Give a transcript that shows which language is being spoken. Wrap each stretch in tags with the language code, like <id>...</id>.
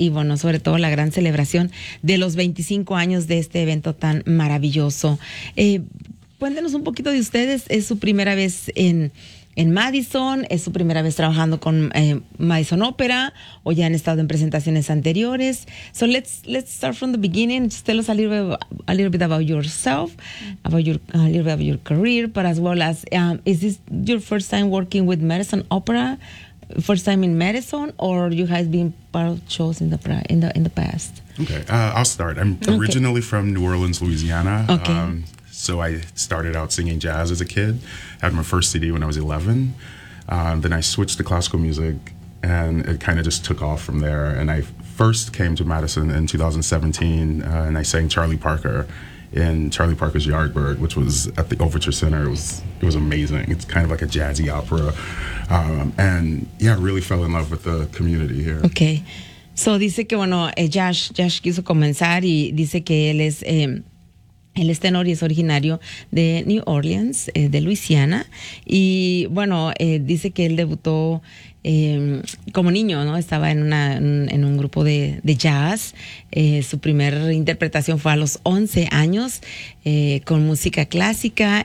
<es>Y bueno, sobre todo la gran celebración de los 25 años de este evento tan maravilloso. Cuéntenos un poquito de ustedes. Es su primera vez en Madison, es su primera vez trabajando con Madison Opera, o ya han estado en presentaciones anteriores.</es> <en>So let's start from the beginning. Just tell us a little bit about yourself, a little bit about your career, but as well as is this your first time working with Madison Opera, first time in Madison, or you have been part of shows in the past? Okay, I'll start. I'm originally from New Orleans, Louisiana. Okay. So I started out singing jazz as a kid. I had my first CD when I was 11. Then I switched to classical music, and it kind of just took off from there. And I first came to Madison in 2017, and I sang Charlie Parker in Charlie Parker's Yardbird, which was at the Overture Center. It was amazing. It's kind of like a jazzy opera. And yeah, I really fell in love with the community here. Okay.</en> <es>So dice que, bueno, Josh quiso comenzar, y dice que él es... Él es tenor y es originario de New Orleans, de Luisiana. Y bueno, dice que él debutó como niño, ¿no? Estaba en un grupo de jazz. Su primera interpretación fue a los 11 años con música clásica.</es>